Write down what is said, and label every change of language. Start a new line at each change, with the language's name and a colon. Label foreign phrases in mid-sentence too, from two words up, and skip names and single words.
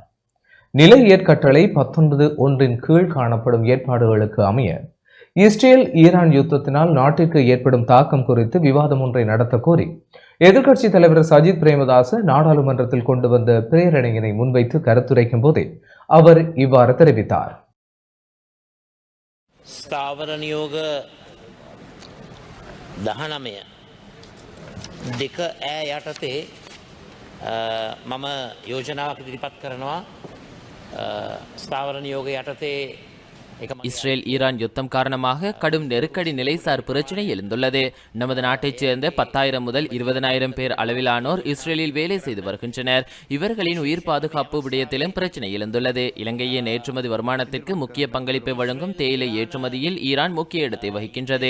Tamil: நிலை ஏற்கட்டளை 19(1) கீழ் காணப்படும் ஏற்பாடுகளுக்கு அமைய இஸ்ரேல் ஈரான் யுத்தத்தினால் நாட்டிற்கு ஏற்படும் தாக்கம் குறித்து விவாதம் ஒன்றை நடத்த கோரி எதிர்க்கட்சி தலைவர் சஜித் பிரேமதாச நாடாளுமன்றத்தில் கொண்டு வந்த பிரேரணையினை முன்வைத்து கருத்துரைக்கும் போதே அவர் இவ்வாறு தெரிவித்தார்.
Sinhala: ස්ථාවර නියෝග 19 දෙක යටතේ මම යෝජනාවක් ඉදිරිපත් කරනවා. ස්ථාවර නියෝග යටතේ
Tamil: இஸ்ரேல் ஈரான் யுத்தம் காரணமாக கடும் நெருக்கடி நிலைசார் பிரச்சினை எழுந்துள்ளது. நமது நாட்டைச் சேர்ந்த 10,000 முதல் 20,000 பேர் அளவிலானோர் இஸ்ரேலில் வேலை செய்து வருகின்றனர். இவர்களின் உயிர் பாதுகாப்பு விடயத்திலும் பிரச்சினை எழுந்துள்ளது. இலங்கையின் ஏற்றுமதி வருமானத்திற்கு முக்கிய பங்களிப்பை வழங்கும் தேயிலை ஏற்றுமதியில் ஈரான் முக்கிய இடத்தை வகிக்கின்றது.